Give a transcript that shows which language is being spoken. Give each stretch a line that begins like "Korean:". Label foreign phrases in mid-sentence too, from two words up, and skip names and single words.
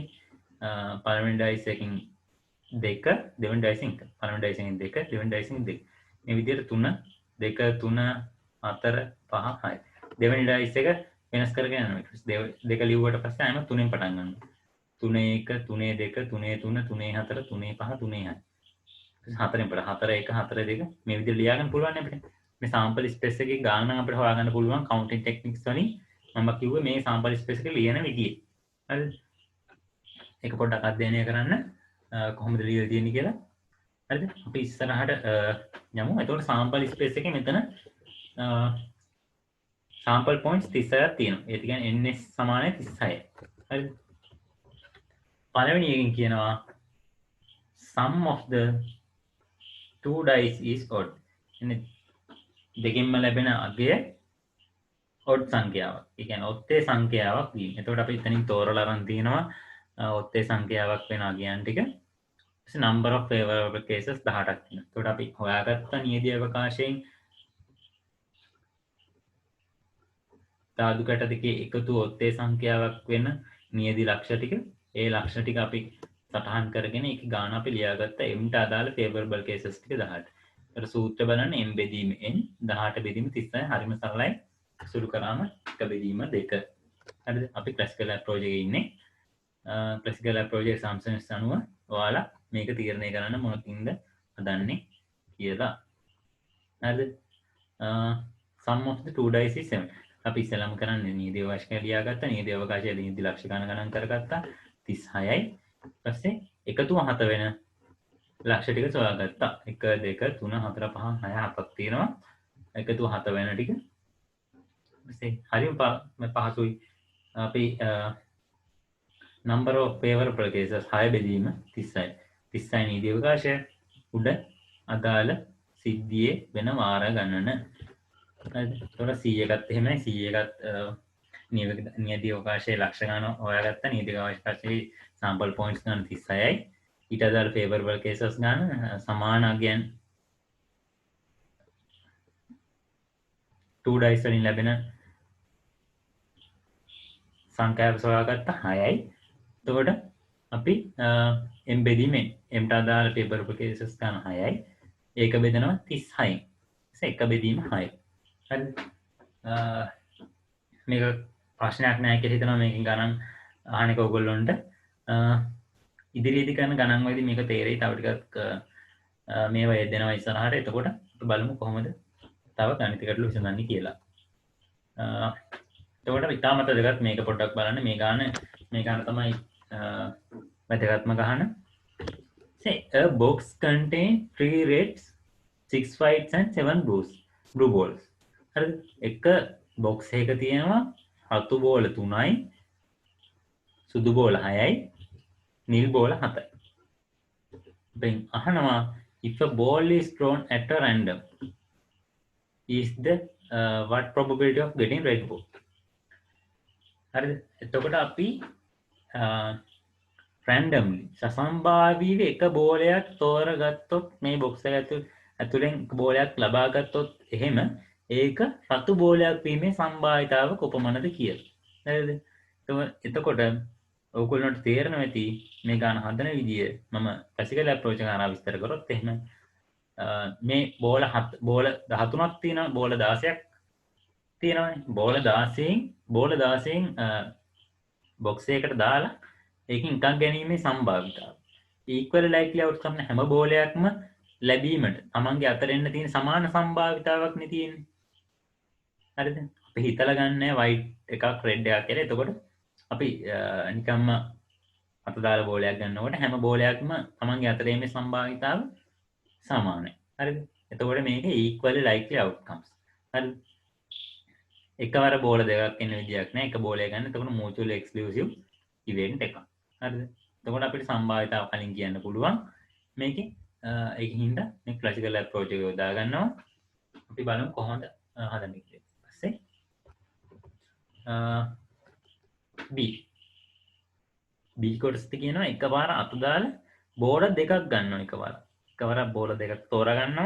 Sinhala: පළවෙනි dice එකෙන් 2 දෙවෙනි dice එකෙන් 1 පළවෙනි dice එකෙන් 2 දෙවෙනි dice එකෙන් 2 මේ විදිහට 3 2 3 4 5 6 දෙවෙනි dice එක වෙනස් කරගෙන යනවා. ඊට පස්සේ දෙක ලිව්වට පස්සේ ආයෙම 3ෙන් පටන් ගන්නවා. 3 1 3 2 3 3 3 4 3 5 3 6 හතරෙන් පට 4 1 4 2 මේ විදිහට ලියා ගන්න පුළුවන් අපිට. මේ sample space එකේ ගාන නම් අපිට හොයාගන්න පුළුවන්
English: counting techniques
Sinhala: වලින්. මම කිව්වේ මේ sample space එකේ ලියන විදිය. හරිද? ඒක පොඩ්ඩක් අධ්‍යයනය කරන්න කොහොමද ලියලා තියෙන්නේ කියලා. හරිද? අපි ඉස්සරහට යමු. එතකොට
English: sample space
Sinhala: එකේ මෙතන
English: sample points
Sinhala: 36ක් තියෙනවා. ඒ කියන්නේ ns සමානයි 36යි. හරිද? පළවෙනි එකෙන් කියනවා
English: sum of the 2 dice is odd.
Sinhala: එන්නේ දෙකෙන්ම ලැබෙන අගය odd සංඛ්‍යාවක්. ඒ කියන්නේ ඔත්තේ සංඛ්‍යාවක් වීම. එතකොට අපි එතනින් තෝරලා අරන් තිනවා ඔත්තේ සංඛ්‍යාවක් වෙන අගයන් ටික. ඊට
English: number of favorable cases
Sinhala: 18ක් තියෙනවා. එතකොට අපි හොයාගත්ත නියදී අවකාශයෙන් ධාතු කැට දෙකේ එකතු ඔත්තේ සංඛ්‍යාවක් වෙන නියදී ලක්ෂ ටික ඒ ලක්ෂ ටික අපි සටහන් කරගෙන ඒක ගාන අපි ලියාගත්ත m ට අදාළ
English: favorable cases
Sinhala: ටික 18. ඒතර සූත්‍ර බලන්න m බෙදීම n 18 බෙදීම 36 හරිම සරලයි. සුළු කරාම 1 බෙදීම 2. හරිද? අපි
English: classical approach
Sinhala: එකේ ඉන්නේ.
English: classical approach
Sinhala: එක assumptions අනුව ඔයාලා මේක තීරණය කරන්න මොනකින්ද හදන්නේ කියලා. හරිද?
English: sum of the 2 dice is 7.
Sinhala: අපි ඉස්සෙල්ලාම කරන්නේ නියදී අවකාශය ලියාගත්තා. නියදී අවකාශය නියදී ලක්ෂ ගණන් කරගත්තා. 36යි. ඊපස්සේ එකතු 7 වෙන ලක්ෂ ටික සොයාගත්තා. 1 2 3 4 5 6 7ක් තියෙනවා. එකතු 7 වෙන ටික. ඊපස්සේ හරිම පහසුයි. අපි
English: number of favorable cases
Sinhala: 6 බෙදීම 36. 36 නියදී අවකාශය උඩ අදාළ සිද්ධියේ වෙන වාර ගණන. හරිද? ඒතකොට 100 එකත් එහෙමයි 100 එකත් නියදී අවකාශයේ ලක්ෂ ගණන හොයාගත්තා. නියදී අවකාශයේ
English: sample points
Sinhala: ගන්න 36යි. ඊට අදාළ
English: favorable cases
Sinhala: ගන්න සමාන අගයන් 2 dice වලින් ලැබෙන සංඛ්‍යාව සොයාගත්තා 6යි. එතකොට අපි m බෙදීමෙන් m ට අදාළ
English: favorable cases
Sinhala: ගන්න 6යි. ඒක බෙදනවා 36යි. ඒක බෙදීම 6යි. හරි. මේක ප්‍රශ්නයක් නැහැ කියලා හිතනවා මේකෙන් ගණන් අහන එක ඔයගොල්ලොන්ට ඉදිරියේදී කරන ගණන් වලදී මේක තේරෙයි තව ටිකක් මේවා යෙදෙනවා ඉස්සරහට එතකොට අපි බලමු කොහොමද තව ගණිත ගැටලු විසඳන්නේ කියලා එතකොට ඉතාමත් වැදගත් මේක පොඩ්ඩක් බලන්න මේ ගාන තමයි වැදගත්ම ගහන
English: say a box contain 3 reds 6 whites and 7 blue balls
Sinhala: හරිද එක බොක්ස් එකක තියෙනවා රතු බෝල 3යි සුදු බෝල 6යි නිල් බෝල 7යි දැන් අහනවා
English: if a ball is thrown at a random is the what probability of getting red ball
Sinhala: හරිද එතකොට අපි randomly සසම්භාවීව එක බෝලයක් තෝරගත්තොත් මේ බොක්ස් එක ඇතුලෙන් බෝලයක් ලබා ගත්තොත් එහෙම ඒක රතු බෝලයක් වීමේ සම්භාවිතාව කොපමණද කියලා. හරිද? එතකොට ඔයගොල්ලන්ට තේරෙනවා ඇති මේ ගාන හදන විදිය මම
English: classical approach
Sinhala: එක අරන් විස්තර කරොත් එහෙම මේ බෝල 13ක් තියෙනවා බෝල 16ක් තියෙනවානේ. බෝල 16න් බොක්ස් එකකට දාලා ඒකෙන් එකක් ගැනීමේ සම්භාවිතාව.
English: equal likely outcome
Sinhala: හැම බෝලයක්ම ලැබීමට තමන්ගේ අතර එන්න තියෙන සමාන සම්භාවිතාවක් නේ තියෙන්නේ. හරිද? අපි හිතලා ගන්න white එකක් red එකක් කියලා. එතකොට අපි නිකම්ම අත දාලා බෝලයක් ගන්නකොට හැම බෝලයක්ම තමන්ගේ අතර එීමේ සම්භාවිතාව සමානයි. හරිද? එතකොට මේක
English: equally likely outcomes.
Sinhala: හරිද? එකවර බෝල දෙකක් එන්න විදියක් නෑ. එක බෝලයක් ගන්න. එතකොට
English: mutually exclusive event
Sinhala: එකක්. හරිද? එතකොට අපිට සම්භාවිතාව කලින් කියන්න පුළුවන්. මේකේ ඒකින්ද මේ
English: classical approach
Sinhala: එක යොදා ගන්නවා. අපි බලමු කොහොමද හදන්නේ කියලා. ඊපස්සේ B කොටසට කියනවා එකපාර අත දාලා බෝල දෙකක් ගන්නවා එකවර බෝල දෙකක් තෝරා ගන්නවා.